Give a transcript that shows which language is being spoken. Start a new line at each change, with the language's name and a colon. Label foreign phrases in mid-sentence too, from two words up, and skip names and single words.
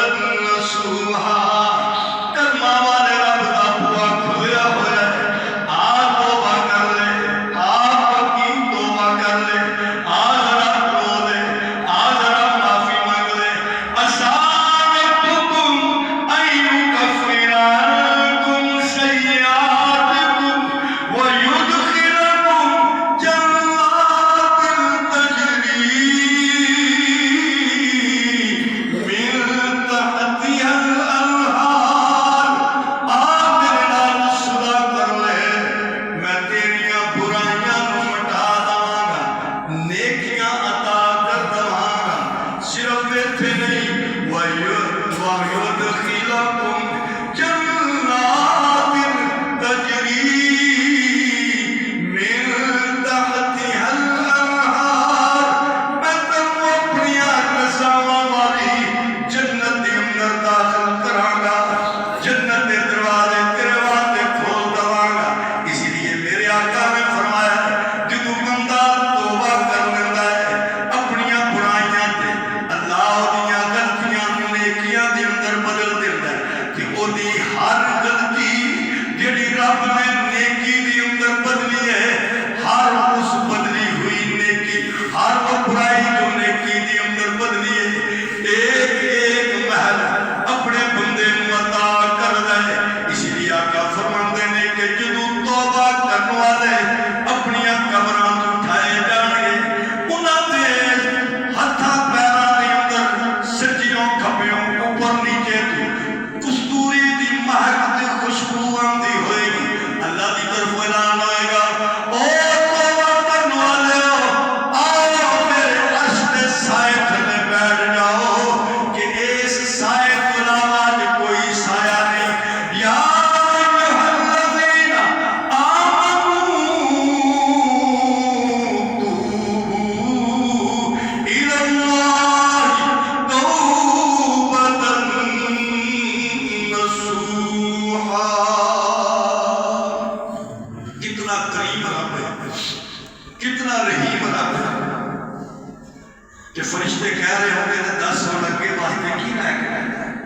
Punjabi: نصوحا، کلمہ والے رب دا بوا کھلیا ہوا ہے، آ توبہ کر لے، آ پکی توبہ کر لے، آ ذرا رو لے، آ ذرا معافی مانگ لے،
Arabic: عسیٰ ربکم ان یکفر عنکم سیئاتکم ویدخلکم جنات تجری من تحتها الانہار،
Punjabi: آ میرے نال صدا کر لے، میں تیریاں برائیاں نوں مٹا داں گا، نیکیاں عطا کر داں گا، صرف ایتھے نہیں
Arabic: وَيُدْخِلَكُمْ جَنَّاتٍ تَجْرِي مِن تَحْتِهَا الْأَنْهَارُ،
Punjabi: میں تینوں اپنی رضاواں والی جنت دے اندر داخل کراں گا، جنت دے دروازے تیرے واسطے کھول دواں گا، اسی لیے میرے آقا نے فرمایا جدوں بندہ توبہ کر لیندا ہے اپنیاں برائیاں تے اللہ اودیاں غلطیاں نوں نیکیاں دے اندر بدل دیندا ہے کہ اودی ہر غلطی جڑی رب نے نیکی دے اندر بدلی ہے، ہر اس بدلی ہوئی نیکی، ہر وہ برائی جو نیکی دے اندر بدلی ہے، ایک ایک محل اپنے بندے نوں عطا کردا ہے، اسی لیے آقا فرماندے نے کہ جدوں توبہ کرن والے اپنیاں قبراں تو اٹھائے جان گے انہاں دے ہتھاں پیراں دے اندر سجیوں کھبیوں اوپر نیچے تو کستوری دی مہک تے خوشبو آندی ہوئے گی، اللہ دی طرف اعلان ہوئے گا او توبہ کرن والےو آؤ میرے عرش دے سائے تھلے بیٹھ جاؤ کہ اس سائے تو علاوہ اج کوئی سایہ نہیں،
Arabic: یا ایھا الذین آمنوا توبوا الی اللہ توبۃ نصوحا،
Punjabi: کتنا کریم رب ہے، کتنا رحیم رب ہے کہ فرشتے کہہ رہے ہوں گے کہ 10 سال اگے واسطے کی رہ گیا